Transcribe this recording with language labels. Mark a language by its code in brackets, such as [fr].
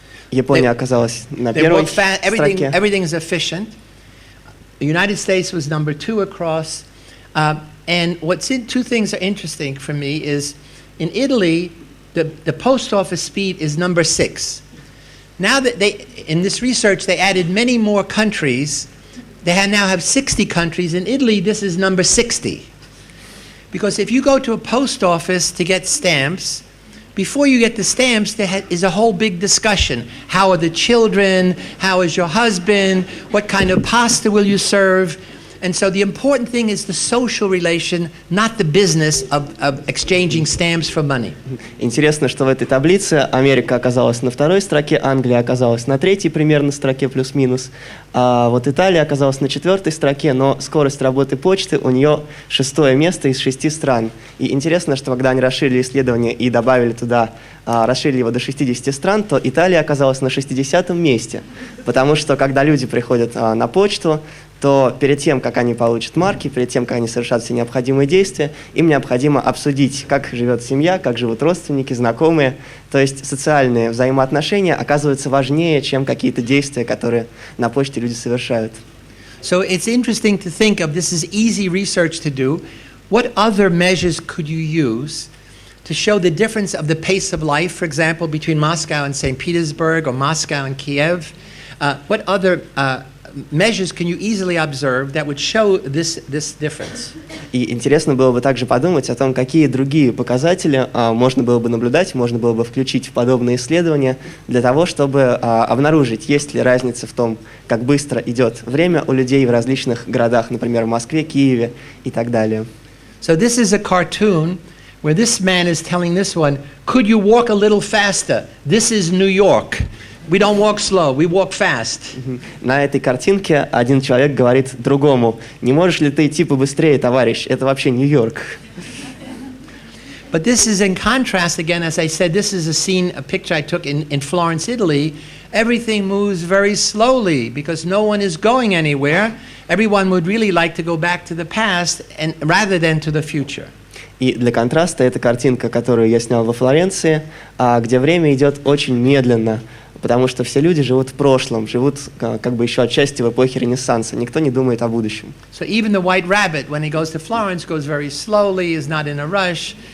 [ru] Япония оказалась на первой строке. [en] Everything is efficient. The United States was number 2 across. And two things are interesting for me is in Italy, the post office speed is number 6. Now that in this research, they added many more countries. They now have 60 countries. In Italy, this is number 60. Because if you go to a post office to get stamps, before you get the stamps, there is a whole big discussion. How are the children? How is your husband? What kind of pasta will you serve? And so the important thing is the social relation, not the business of exchanging stamps for money. [ru] Интересно, что в этой таблице Америка оказалась на второй строке, Англия оказалась на третьей примерно строке плюс-минус, а вот Италия оказалась на четвертой строке, но скорость работы почты у нее 6-е место из 6 стран. И интересно, что когда они расширили исследование и добавили туда, расширили его до 60 стран, то Италия оказалась на 60-м месте, потому что когда люди приходят на почту, то перед тем, как они получат марки, перед тем, как они совершат все необходимые действия, им необходимо обсудить, как живет семья, как живут родственники, знакомые. То есть социальные взаимоотношения оказываются важнее, чем какие-то действия, которые на почте люди совершают. [en] So it's interesting to think of, this is easy research to do, what other measures could you use to show the difference of the pace of life, for example, between Moscow and St. Petersburg or Moscow and Kiev? What other measures can you easily observe that would show this difference? [ru] И интересно было бы также подумать о том, какие другие показатели можно было бы наблюдать, можно было бы включить в подобные исследования для того, чтобы обнаружить, есть ли разница в том, как быстро идет время у людей в различных городах, например, в Москве, Киеве и так далее. [en] So this is a cartoon where this man is telling this one, could you walk a little faster? This is New York. We don't walk slow, we walk fast. [ru] На этой картинке один человек говорит другому: не можешь ли ты идти побыстрее, товарищ? Это вообще Нью-Йорк. [en] But this is in contrast, again, as I said, this is a picture I took in Florence, Italy. Everything moves very slowly because no one is going anywhere. Everyone would really like to go back to the past and rather than to the future. [ru] И для контраста эта картинка, которую я снял во Флоренции, где время идет очень медленно, потому что все люди живут в прошлом, живут как бы еще отчасти в эпохе Ренессанса. Никто не думает о будущем. [en] So even the white rabbit, when he goes to Florence, goes very slowly, is not in a rush.